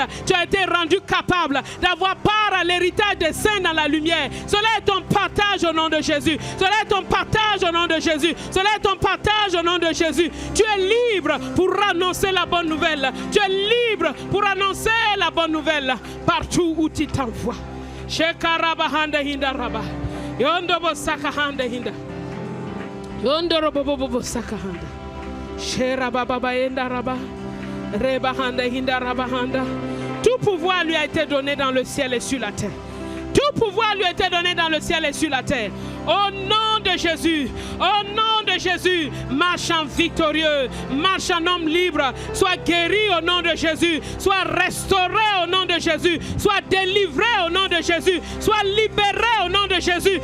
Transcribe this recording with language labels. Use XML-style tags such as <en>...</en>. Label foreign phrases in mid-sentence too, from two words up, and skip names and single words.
<fr>Tu as été rendu capable d'avoir part à l'héritage des saints dans la lumière. Cela est ton partage au nom de Jésus. Cela est ton partage au nom de Jésus. Cela est ton partage au nom de Jésus. Tu es libre pour annoncer la bonne nouvelle. Tu es libre pour annoncer la bonne nouvelle partout où tu t'envoies. Shekarabahanda hinda raba. Yondobo sakahanda hinda. Yondorobobobo sakahanda. Sherababa yenda raba. Rebahanda hinda rabahanda. Tout pouvoir lui a été donné dans le ciel et sur la terre. Tout pouvoir lui a été donné dans le ciel et sur la terre. Au nom de Jésus, au nom de Jésus, marche en victorieux, marche en homme libre, sois guéri au nom de Jésus, sois restauré au nom de Jésus, sois délivré au nom de Jésus, sois libéré au nom de Jésus.</fr>